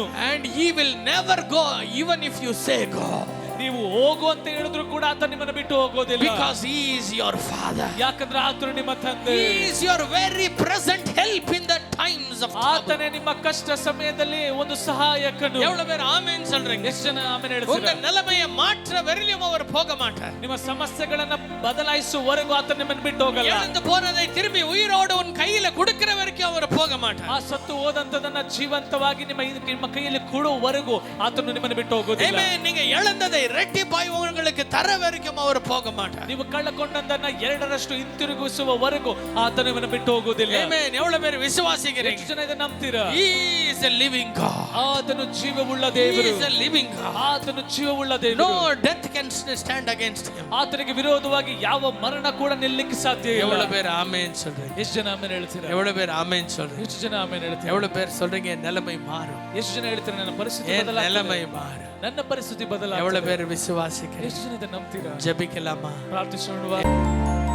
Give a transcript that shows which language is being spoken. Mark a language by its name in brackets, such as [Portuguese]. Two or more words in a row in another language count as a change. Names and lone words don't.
[English] And he will never go even if you say go. [Kannada] ನೀವು ಹೋಗು ಅಂತ ಹೇಳಿದ್ರು ಕೂಡ ಆತ ನಿಮ್ಮನ್ನ ಬಿಟ್ಟು ಹೋಗೋದಿಲ್ಲ. [English] Because he is your father. [Kannada] ಯಾಕಂದ್ರೆ ಆತನು ನಿಮ್ಮ ತಂದೆ. [English] He is your very present help in the times of trouble. [Kannada] ಆತನೇ ನಿಮ್ಮ ಕಷ್ಟ ಸಮಯದಲ್ಲಿ ಒಂದು ಸಹಾಯಕನು. [Tamil] எவ்வளவு பேர் ஆமென் சொல்றீங்க? [Kannada] ಎಷ್ಟು ಜನ ಆಮೆನ್ [Tamil] உங்க [Kannada] ಹೇಳ್ತೀರಾ? [Tamil] நிலைமையை மாற்ற வரையிலும் அவர் போக மாட்டார். [Kannada] ನಿಮ್ಮ ಸಮಸ್ಯೆಗಳನ್ನ ಬದಲಾಯಿಸುವವರೆಗೂ ಆತ ನಿಮ್ಮನ್ನು ಬಿಟ್ಟು ಹೋಗಲ್ಲ. [Tamil] இழந்து போனதை திரும்பி உயிரோடு உன் கையில கொடுக்கிற வரைக்கும் அவர் போக மாட்டார். [Kannada] ಆ ಸತ್ತು ಹೋದಂತದನ್ನ ಜೀವಂತವಾಗಿ ನಿಮ್ಮ ಕೈಯಲ್ಲಿ ಕೊಡುವವರೆಗೂ ಆತನು ನಿಮ್ಮನ್ನು ಬಿಟ್ಟು ಹೋಗೋದಿಲ್ಲ. [Tamil] ஆமென். நீங்க இழந்ததை இரட்டிப்பாய் உங்களுக்கு தர வரைக்கும் அவர் போக மாட்டார். [Kannada] ನೀವು ಕಳ್ಳಕೊಂಡದ್ದನ್ನ ಎರಡರಷ್ಟು ಹಿಂತಿರುಗಿಸುವವರೆಗೂ ಆತನು ನಿಮ್ಮನ್ನು ಬಿಟ್ಟು ಹೋಗೋದಿಲ್ಲ. [Tamil] ஆமென். எவ்வளவு பேர் விசுவாசிக்கிறீங்க? [Kannada] ಎಷ್ಟು ಜನ ಇದನ್ನ ನಂಬ್ತೀರಾ? [English] He is a living God. [Kannada] ಆತನು ಜೀವವುಳ್ಳ [English] He [Kannada] ದೇವರು. [English] is a living God. [Kannada] ಆತನು ಜೀವವುಳ್ಳ ದೇವರು. [English] No death can stand against him. [Kannada] ಆತನಿಗೆ ವಿರೋಧವಾಗಿ ಯಾವ ಮರಣ ಕೂಡ ನಿಲ್ಲಕ್ಕೆ ಸಾಧ್ಯ ಇಲ್ಲ. [Tamil] எவ்வளவு பேர் ஆமென் சொல்றீங்க? [Kannada] ಎಷ್ಟು ಜನ ಆಮೆನ್ ಹೇಳ್ತೀರಾ? [Tamil] எவ்வளவு பேர் ஆமென் சொல்றீங்க? [Kannada] ಎಷ್ಟು ಜನ ಆಮೆನ್ ಹೇಳ್ತೀರಾ? [Tamil] எவ்வளவு பேர் சொல்றீங்க என் நிலைமை மாறும்? [Kannada] ಎಷ್ಟು ಜನ ಹೇಳ್ತೀರಾ ನನ್ನ ಪರಿಸ್ಥಿತಿ [Tamil] என் [Kannada] ಬದಲಾಗ್ತದೆ? [Tamil] நிலைமை மாறும். [Kannada] ನನ್ನ ಪರಿಸ್ಥಿತಿ ಬದಲಾಗ್ತದೆ. [Tamil] எவ்வளவு பேர் விசுவாசிக்கிறீங்க? [Kannada] ಎಷ್ಟು ಜನ ಇದನ್ನ ನಂಬ್ತೀರಾ? [Tamil] ஜெபிக்கலாமா? [Kannada] ಪ್ರಾರ್ಥಿಸೋಣ.